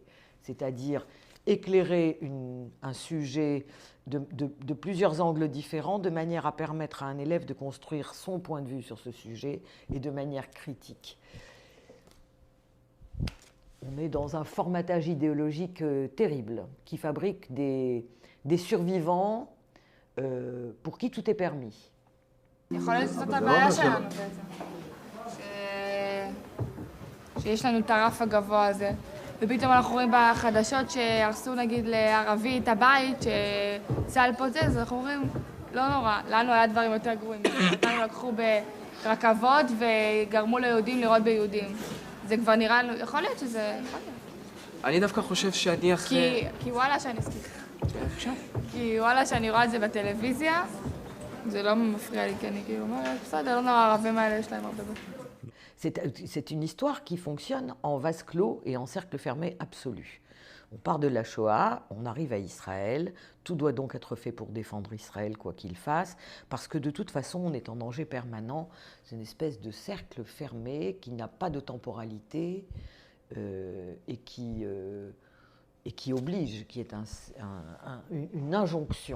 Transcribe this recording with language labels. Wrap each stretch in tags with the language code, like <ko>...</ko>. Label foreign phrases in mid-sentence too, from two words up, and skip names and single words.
<fr>C'est-à-dire éclairer un sujet de plusieurs angles différents de manière à permettre à un élève de construire son point de vue sur ce sujet et de manière critique. On est dans un formatage idéologique terrible qui fabrique des survivants pour qui tout est permis.</fr> <he>יכול להיות שזאת הבעיה שלנו בעצם. שיש לנו את הרף הגבוה הזה, ופתאום אנחנו רואים בחדשות שהרסו נגיד לערבי את הבית, שצה"ל פוצץ, אז אנחנו אומרים, לא נורא, לנו היה דברים יותר גרועים. אותנו לקחו ברכבות וגרמו ליהודים לראות ביהודים. זה כבר נראה לנו, יכול להיות שזה... אני דווקא חושב שאני אחרי... כי וואלה שאני... אפשר. כי וואלה שאני רואה את זה בטלוויזיה, זה לא מפריע לי, כי אני כאילו אומרת, בסדר, לא נורא, הערבים האלה יש להם הרבה בית.</he> <fr>C'est une histoire qui fonctionne en vase clos et en cercle fermé absolu. On part de la Shoah, on arrive à Israël, tout doit donc être fait pour défendre Israël quoi qu'il fasse, parce que de toute façon on est en danger permanent, c'est une espèce de cercle fermé qui n'a pas de temporalité et qui oblige, qui est une injonction.</fr>